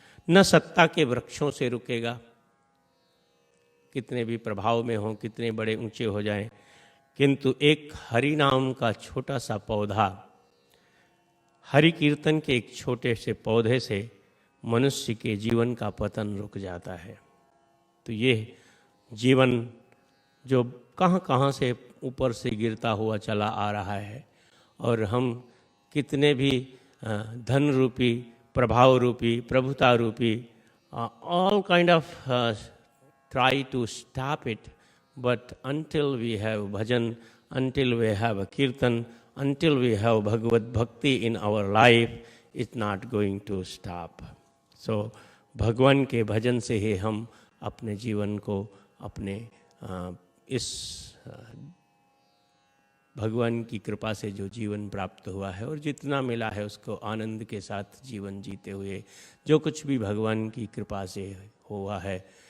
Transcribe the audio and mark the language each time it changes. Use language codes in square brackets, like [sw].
[hi] न सत्ता के वृक्षों से रुकेगा, कितने भी प्रभाव में हों, कितने बड़े ऊंचे हो जाएं, किंतु एक हरि नाम का छोटा सा पौधा, हरि कीर्तन के एक छोटे से पौधे से मनुष्य के जीवन का पतन रुक जाता है। तो ये जीवन जो कहाँ कहाँ से ऊपर से गिरता हुआ चला आ रहा है, और हम कितने भी धन रूपी, प्रभाव रूपी, प्रभुता रूपी, [en] all kind of try to stop it, but until we have bhajan, until we have a kirtan, until we have Bhagavad Bhakti in our life, it's not going to stop. [hi] So भगवान के भजन से ही हम अपने जीवन को, अपने इस भगवान की कृपा से जो जीवन प्राप्त हुआ है और जितना मिला है उसको आनंद के साथ जीवन जीते हुए, जो कुछ भी भगवान की कृपा से हुआ है